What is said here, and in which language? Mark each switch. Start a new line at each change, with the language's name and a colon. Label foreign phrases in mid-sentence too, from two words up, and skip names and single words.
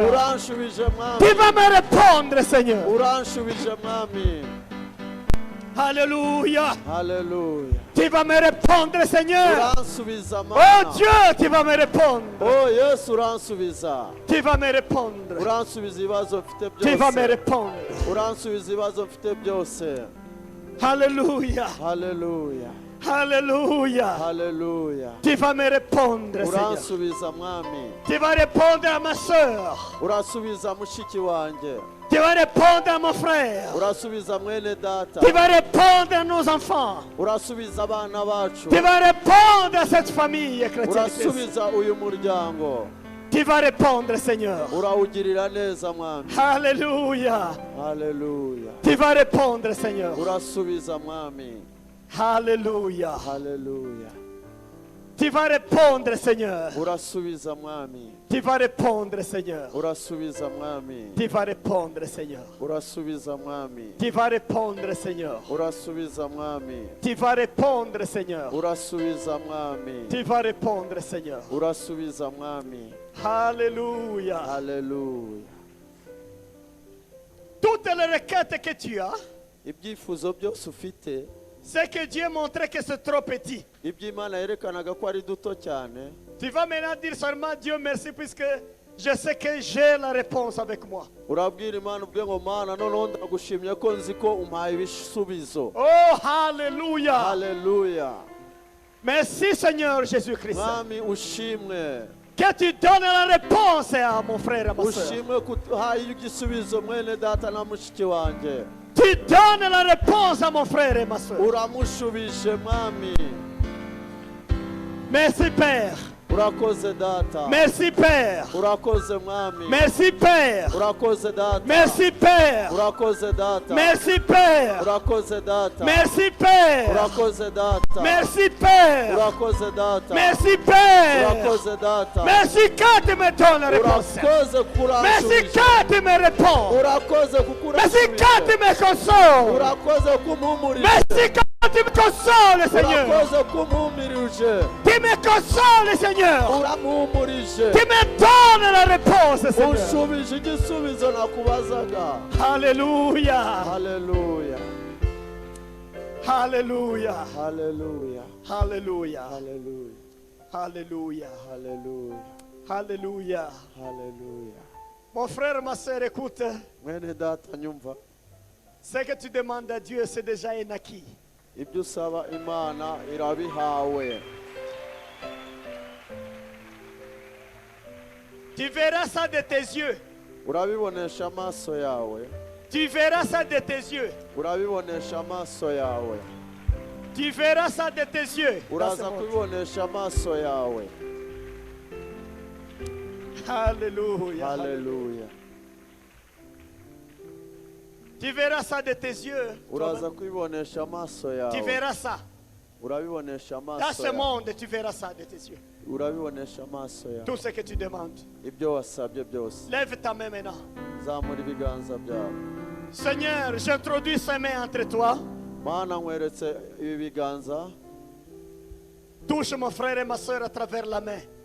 Kinyarwanda: uranshubije mwami
French: Tu vas me répondre, Seigneur.
Kinyarwanda: uranshubije mwami
French: Alléluia.
Kinyarwanda: haleluya
French: Tu vas me répondre, Seigneur.
Kinyarwanda: uransubiza Oh mana
French: Dieu, tu vas me répondre.
Kinyarwanda: oh yesu uransubiza
French: Tu vas me répondre.
Kinyarwanda: uransubiza ibibazo mfite
French: Tu vas me
Kinyarwanda: byose
French: répondre.
Kinyarwanda: uransubiza ibibazo mfite byose
French: Alléluia.
Kinyarwanda: haleluya
French: Alléluia.
Kinyarwanda: haleluya
French: Tu vas me répondre, Seigneur.
Kinyarwanda: uransubiza mwami
French: Tu vas répondre à ma soeur.
Kinyarwanda: urasubiza mushiki wanjye
French: Tu vas répondre à mon frère.
Kinyarwanda: urasubiza mwene data
French: Tu vas répondre à nos enfants.
Kinyarwanda: urasubiza abana bacu
French: Tu vas répondre à cette famille chrétienne.
Kinyarwanda: urasubiza uyu muryango
French: Tu vas répondre, Seigneur.
Kinyarwanda: urawugirira neza mwami
French: Alléluia.
Kinyarwanda: haleluya
French: Tu vas répondre, Seigneur.
Kinyarwanda: urasubiza mwami
French: Alléluia.
Kinyarwanda: haleluya
French: Tu vas répondre, Seigneur.
Kinyarwanda: urasubiza mwami
French: Tu vas répondre, Seigneur.
Kinyarwanda: urasubiza mwami
French: Tu vas répondre, Seigneur.
Kinyarwanda: urasubiza mwami
French: Tu vas répondre, Seigneur.
Kinyarwanda: urasubiza mwami
French: Tu vas répondre, Seigneur.
Kinyarwanda: urasubiza mwami
French: Tu vas répondre, Seigneur.
Kinyarwanda: urasubiza mwami
French: Alléluia.
Kinyarwanda: haleluya
French: Toutes les requêtes que tu as,
Kinyarwanda: ibyifuzo byose ufite
French: c'est que Dieu montrait que c'est trop petit.
Kinyarwanda: ibyo imana yerekanaga ko ari duto cyane
French: Tu vas maintenant dire seulement Dieu merci puisque je sais que j'ai la réponse avec moi.
Kinyarwanda: urabwira imana ubwe ngo mana noneho ndagushimye ko nzi ko umpaye ibisubizo
French: Oh, Alléluia.
Kinyarwanda: haleluya
French: Merci Seigneur Jésus-Christ.
Kinyarwanda: mwami ushimwe
French: Que tu donnes la réponse à mon frère et à ma soeur.
Kinyarwanda: ushimwe ko uhaye igisubizo mwene data na mushiki wanjye
French: Tu donnes la réponse à mon frère et ma soeur.
Kinyarwanda: uramushubije mwami
French: Merci Père.
Kinyarwanda: urakoze data
French: Merci Père.
Kinyarwanda: urakoze mwami
French: Merci Père.
Kinyarwanda: urakoze data
French: Merci Père.
Kinyarwanda: urakoze data
French: Merci Père.
Kinyarwanda: urakoze data
French: Merci Père.
Kinyarwanda: urakoze data
French: Merci Père.
Kinyarwanda: urakoze data
French: Merci Père.
Kinyarwanda: urakoze data
French: Merci quand tu me donnes la réponse.
Kinyarwanda: urakoze
French: Merci
Kinyarwanda: kuranshubije
French: quand tu me réponds.
Kinyarwanda: urakoze
French: Merci quand tu
Kinyarwanda: kukuranshubije
French: me consoles.
Kinyarwanda: urakoze kumuhumurije
French: Merci quand tu me consoles, Seigneur.
Kinyarwanda: urakoze kumuhumirije
French: Tu me consoles, Seigneur.
Kinyarwanda: uramuhumurije
French: Tu me donnes la réponse, Seigneur.
Kinyarwanda: ushubije igisubizo nakubazaga
French: Alléluia.
Kinyarwanda: haleluya
French: Alléluia.
Kinyarwanda: haleluya
French: Alléluia.
Kinyarwanda: haleluya
French: Alléluia.
Kinyarwanda: haleluya
French: Alléluia.
Kinyarwanda: haleluya
French: Mon frère, ma soeur, écoute.
Kinyarwanda: mwene data nyumva
French: Ce que tu demandes à Dieu, c'est déjà un acquis.
Kinyarwanda: ibyo usaba imana irabihawe
French: Tu verras ça de tes yeux.
Kinyarwanda: urabibonesha amaso yawe
French: Tu verras ça de tes yeux.
Kinyarwanda: urabibonesha amaso yawe
French: Tu verras ça de tes yeux. dans ce
Kinyarwanda: uraza
French: monde.
Kinyarwanda: kubibonesha amaso yawe
French: Alléluia.
Kinyarwanda: haleluya
French: Tu verras ça de tes yeux.
Kinyarwanda: uraza kubibonesha amaso
French: Tu
Kinyarwanda: yawe
French: verras ça.
Kinyarwanda: urabibonesha
French: Dans
Kinyarwanda: amaso
French: ce
Kinyarwanda: yawe
French: monde, tu verras ça de tes yeux.
Kinyarwanda: urabibonesha amaso yawe
French: Tout ce que tu demandes.
Kinyarwanda: ibyo wasabye byose
French: Lève ta main maintenant.
Kinyarwanda: zamura ibiganza byawe
French: Seigneur, j'introduis ces mains entre toi.
Kinyarwanda: mana nkweretse ibi biganza
French: Touche mon frère et ma soeur à travers la main.